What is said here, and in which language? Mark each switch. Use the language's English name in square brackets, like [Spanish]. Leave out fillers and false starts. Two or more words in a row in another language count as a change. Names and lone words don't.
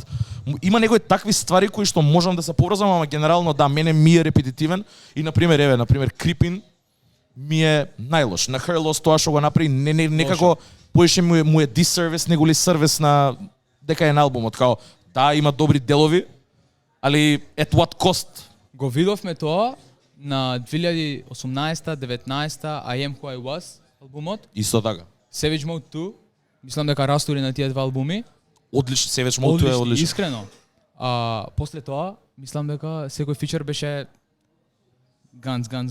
[Macedonian] Има некои такви ствари кои што можам да се поврзам, ама генерално да, мене ми е репетитивен и например Creepin ми е најлош. На Her Loss тоа што го направи некако поише му е disservice него ли сервис на дека е на албумот, као да, има добри делови, али [English] at what cost? [Macedonian] Го видовме тоа на 2018-19 I Am Who I Was албумот. Исто така. Savage Mode 2. Мислам дека растури на тие два албуми. Одлично, Savage Mode е одлично. Искрено. После тоа, мислам дека секој фичер беше Guns.